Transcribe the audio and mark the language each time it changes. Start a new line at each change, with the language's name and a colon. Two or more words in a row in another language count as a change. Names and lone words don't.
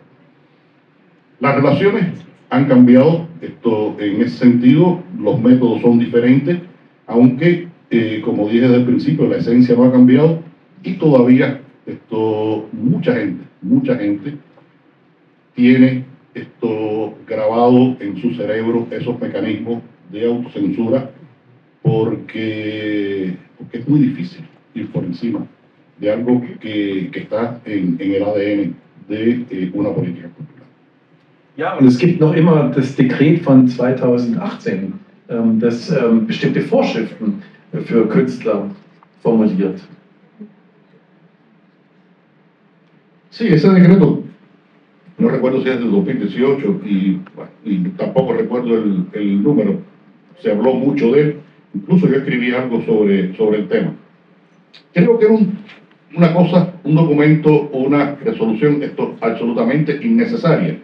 Spanish: Las relaciones han cambiado en ese sentido, los métodos son diferentes, aunque, como dije desde el principio, la esencia no ha cambiado, y todavía mucha gente tiene grabado en su cerebro esos mecanismos de autocensura, porque es muy difícil ir por encima de algo que está en el ADN de una política cultural.
German: Ja, und es gibt noch immer das Dekret von 2018, das bestimmte Vorschriften für Künstler formuliert.
Spanish: Sí, ese decreto, no recuerdo si es del 2018, y tampoco recuerdo el número. Se habló mucho de él, incluso yo escribí algo sobre el tema. Creo que era una cosa, un documento o una resolución absolutamente innecesaria.